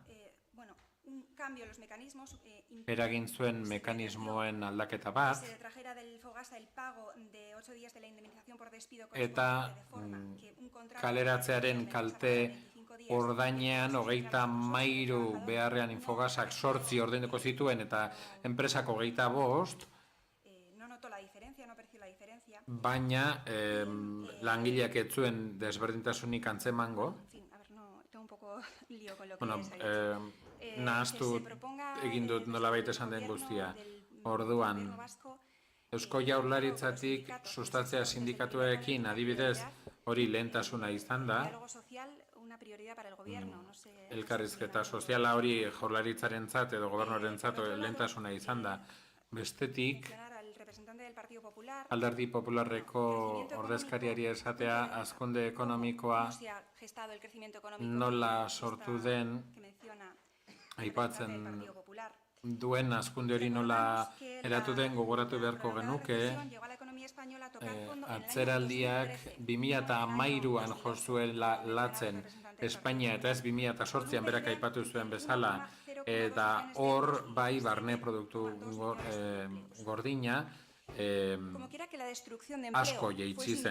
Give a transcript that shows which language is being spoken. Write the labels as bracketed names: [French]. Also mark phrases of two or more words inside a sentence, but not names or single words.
[Basque] eragin zuen mekanismoen aldaketa bat, eta kaleratzearen kalte ordainean 33 beharrean Infogasak 8 ordainduko zituen eta enpresako 25, [Spanish] no notó la diferencia, no percibió la diferencia. [Basque] baina langileak ez zuen desberdintasunik antzemango. [Spanish] En fin, a ver, no, tengo un poco lío con lo que Bueno, les ha dicho. [Basque] nahaztu egin dut nolabait esan den guztia. Orduan, Eusko Jaurlaritzatik sustatzea sindikatuekin adibidez hori lehentasuna izan da. [Spanish] Diálogo social, una prioridad para el gobierno, no sé. [Basque] Elkarrizketa soziala hori Jaurlaritzarentzat edo gobernuarentzat lehentasuna izan da. Bestetik, [Spanish] Al representante del Partido Popular, [Basque] Alderdi Popularreko ordezkariari esatea hazkunde ekonomikoa [Spanish] cómo se ha gestado el crecimiento económico [Basque] nola sortu den [Spanish] que menciona [Basque] aipatzen duen hazkunde hori nola eratu den gogoratu beharko genuke. Atzeraldiak 2013an jo zuela latzen Espainia eta ez 2008an berak aipatu zuen bezala, eta hor bai barne produktu gordina asko jaitsi zen.